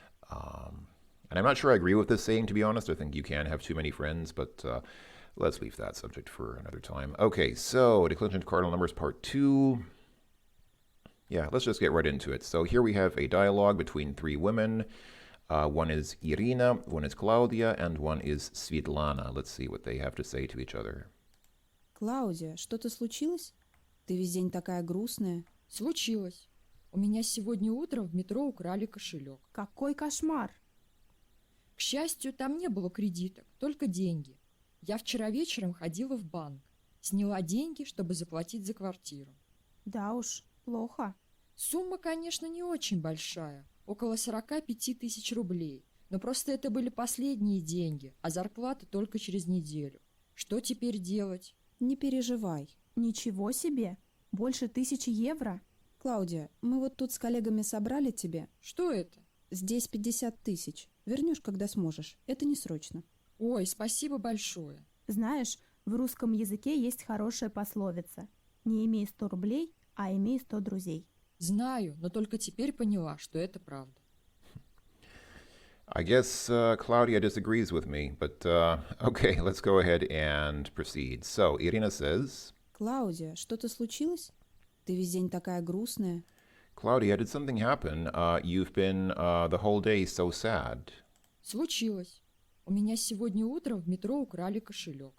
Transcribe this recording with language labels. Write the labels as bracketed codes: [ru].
[en] Um, and I'm not sure I agree with this saying, to be honest. I think you can have too many friends, but let's leave that subject for another time. Okay, so declension to cardinal numbers part two. Yeah, let's just get right into it. So here we have a dialogue between three women. One is Irina, one is Claudia, and one is Svitlana. Let's see what they have to say to each other. [ru] Клаудия, что-то случилось? Ты весь день такая грустная. Случилось. У меня сегодня утром в метро украли кошелек. Какой кошмар! К счастью, там не было кредиток, только деньги. Я вчера вечером ходила в банк. Сняла деньги, чтобы заплатить за квартиру. Да уж, плохо. Сумма, конечно, не очень большая. Около 45 тысяч рублей. Но просто это были последние деньги, а зарплата только через неделю. Что теперь делать? Не переживай. Ничего себе! Больше 1000 евро? Клаудия, мы вот тут с коллегами собрали тебе. Что это? Здесь 50 тысяч. Вернешь, когда сможешь. Это не срочно. Ой, спасибо большое. Знаешь, в русском языке есть хорошая пословица. Не имей 100 рублей, а имей 100 друзей. Знаю, но только теперь поняла, что это правда. [en] I guess Claudia disagrees with me, but okay, let's go ahead and proceed. So, Irina says, [ru] Клаудия, что-то случилось? Ты весь день такая грустная. [en] Claudia, did something happen? You've been the whole day so sad. [ru] Случилось. У меня сегодня утром в метро украли кошелек.